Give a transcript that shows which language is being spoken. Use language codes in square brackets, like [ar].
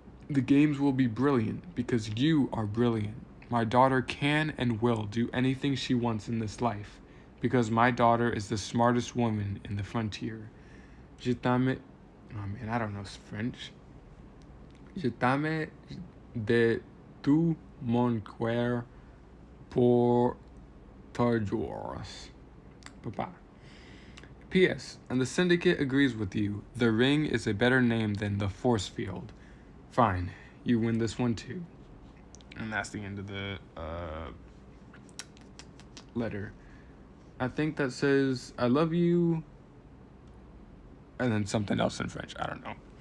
[en] The games will be brilliant because you are brilliant. My daughter can and will do anything she wants in this life because my daughter is the smartest woman in the frontier. [fr] Je t'aime. [en] Oh man, I don't know French. [fr] Je t'aime de tout mon cœur pour toujours. [en] Bye-bye. P.S. And the Syndicate agrees with you. The Ring is a better name than the Force Field. Fine, you win this one too. And that's the end of the letter. I think that says, I love you, and then something else in French. I don't know.